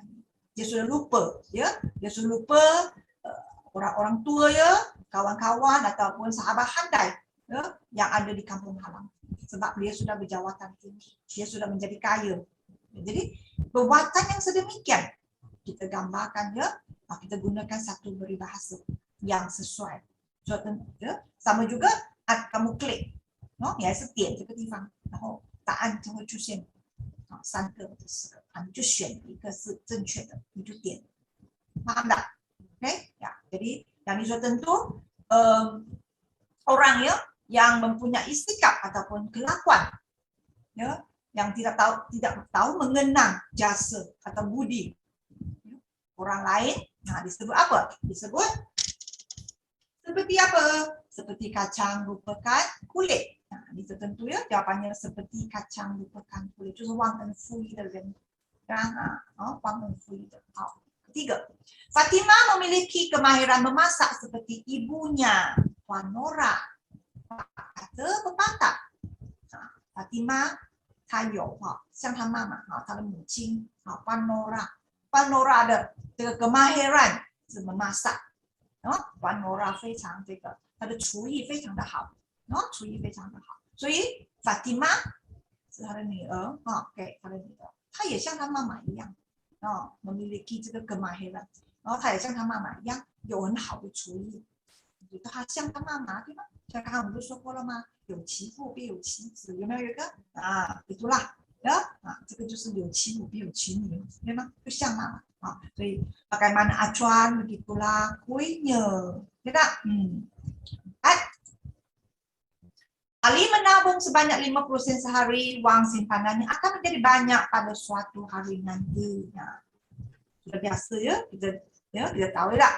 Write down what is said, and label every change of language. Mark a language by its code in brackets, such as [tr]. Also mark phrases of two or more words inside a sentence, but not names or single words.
[ms] Dia sudah lupa, ya, dia sudah lupa orang-orang tua, ya, kawan-kawan ataupun sahabat handai, ya, yang ada di kampung halaman. Sebab dia sudah berjawatan tinggi, dia sudah menjadi kaya. Jadi perbuatan yang sedemikian kita gambarkan, ya, kita gunakan satu peribahasa yang sesuai. So, ya, sama juga kamu klik, [zh] no, 你还是点这个地方，然后答案就会出现3个或者4个，你就选一个是正确的，你就点， [ms] paham tak? [zh] Okay? [ms] Ya, jadi yang sudah tentu orang, ya, yang mempunyai sikap ataupun kelakuan, ya, yang tidak tahu mengenang jasa atau budi orang lain, disebut apa? Disebut seperti apa? Seperti kacang lupakan kulit. Itu tentu, ya, jawapannya seperti kacang lupakan kulit. [zh] 就是忘恩负义的人，忘恩负义的。 [ms] 好，ketiga, Fatimah memiliki kemahiran memasak seperti ibunya, Puan Nora. Kata pepatah, [zh] Fatimah 她有像她妈妈她的母亲Puan Nora 的这个 kemahiran 是 memasak。Puan Nora 非常这个，她的厨艺非常的好，厨艺非常的好，所以 Fatimah 是她的女儿，给她的女儿，她也像她妈妈一样，memiliki 这个 kemahiran， 然后她也像她妈妈一样有很好的厨艺，她像她妈妈，对吗？像刚刚我们不是说过了吗？有其父必有其子，有没有一个 [ms] itulah， ya， [zh] 这个就是有其母必有其女，对吗？就像妈妈。 [ms] 所以 bagaimana acuan begitulah kuenya, tidak? Ali menabung sebanyak 50 sen sehari, wang simpanannya akan menjadi banyak pada suatu hari nanti. Sudah biasa, ya, kita tahu tak?